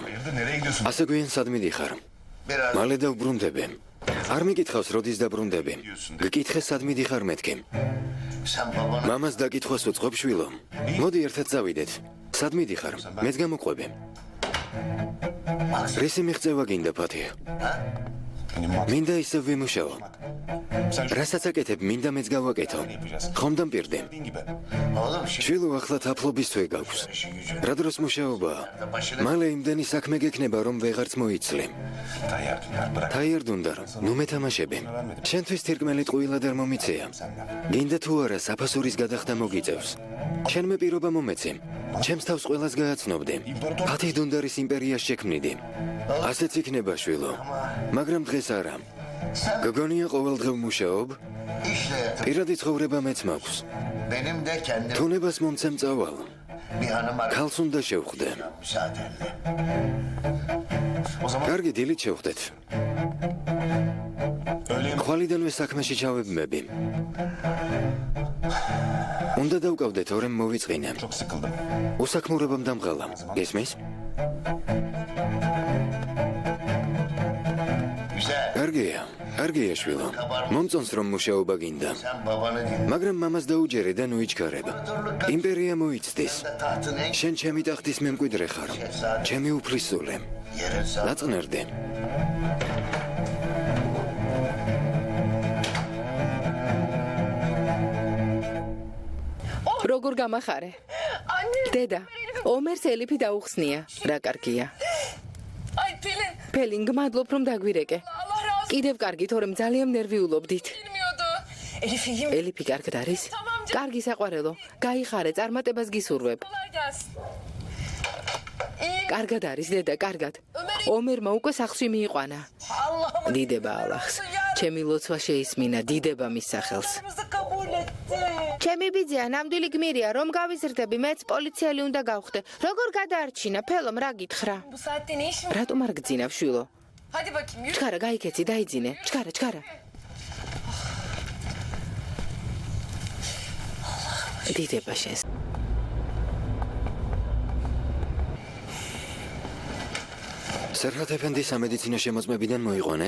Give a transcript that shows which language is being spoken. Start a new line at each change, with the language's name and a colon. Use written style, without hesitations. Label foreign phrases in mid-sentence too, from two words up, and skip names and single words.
Turkish: Hayırdır nereye gidiyorsun?
Georgian: ასე გვიან სად მიდიხარ? მალე დავბრუნდები. არ მიკითხავს, როდის დაბრუნდები. გკითხე, სად მიდიხარ მეთქი. მამას დაკითხვას უწყობ შვილო. მოდი ერთად წავიდეთ. სად მიდიხარ? მეც გამოყვები. რისი მიღწევა გინდა ფათი?
Turkish: Benim mat.
Georgian: მინდა ისევ ვიმუშაო.
Turkish: Sen şu
Georgian: რასაც აკეთებ, მინდა მეც გავაკეთო. ხომ დამპირდი?
Turkish: dediğin gibi.
Georgian: შვილო, ახლა თაფლობის თვე გაქვს. რა დროს მუშაობაა? მალე იმდენი საქმე გექნება, რომ ვეღარც მოიცლი.
Turkish: Tayyar Dündar bırak.
Georgian: თაიერ დუნდარ, ნუ მეთამაშები. შენთვის თირკმელი ტყუილად არ მომიცეა. გინდა თუ არა საფასურის გადახდა მოგიწევს. შენ მე პირობა მომეცე. ჩემს თავს ყველას გააცნობდი. ფათი დუნდარის იმპერიას შექმნიდი. ასეც იქნება შვილო. მაგრამ დღეს არა. გოგონია ყოველდღე მუშაობ. პირადი ცხოვრება მეც მაქვს.
Turkish: Benim de kendim
Georgian: თუნებას მომცემ წავალ.
Turkish: bir hanıma
Georgian: ქალს უნდა შევხვდე.
Turkish: müsaadenle. O zaman
Georgian: კარგი, დილით შევხვდეთ.
Turkish: öğle yemeği
Georgian: ხვალიდანვე საქმეში ჩავებმები. უნდა დავკავდეთ ორემ მოვიწყინე.
Turkish: Çok sıkıldım.
Georgian: უსაქმურებამ დამღალა. Გესმის?
Turkish: Güzel.
Georgian: კარგია შვილო. მომწონს რომ მუშაობა გინდა.
Turkish: Sen babanı dinle.
Georgian: მაგრამ მამას დაუჯერე და ნუიჩქარება. იმპერია მოიცდის.
Turkish: Tahtın en
Georgian: შენ ჩემი ტახტის მემკვიდრე ხარ. ჩემი უფლისწულე.
Turkish: yerin sağ.
Georgian: ლაწნერდე. როგორ გამახარე? დედა, ომერს ელიფი დაუხსნია. რა კარგია.
Turkish: Ay Pelin.
Georgian: ფელინ, გმადლობ რომ დაგვირეკე.
Turkish: Allah razı
Georgian: კიდევ კარგი, თორემ ძალიან ნერვიულობდით.
Turkish: bilmiyordu. Elif iyi mi?
Georgian: ელიფი კარგად არის? კარგი საყვარელო. გაიხარე, წარმატებას გისურვებ.
Turkish: Kolay gelsin. İyi.
Georgian: კარგად არის, დედა, კარგად. ომერმა უკვე სახლში მიიყვანა.
Turkish: Allah'ım.
Georgian: დიდება ალახს. ჩემი ლოცვა შეისმინა, დიდება მის სახელს.
Turkish: Bizi kabul etti.
Georgian: ჩემი ბიძია, ნამდვილი გმირია, რომ გავიზრდები, მეც პოლიციელი უნდა გავხდე. როგორ გადაარჩინა, ფელომ, რა გითხრა?
Turkish: Bu saatte ne işin var?
Georgian: რატომ არ გძინავ, შვილო?
Turkish: Hadi bakayım yürü.
Georgian: ჩქარა, გაიქეცი, დაიძინე. ჩქარა. დიდება შენს. სერჰათ ეფენდი სამედიცინო შემოწმებიდან მოიყვანეს?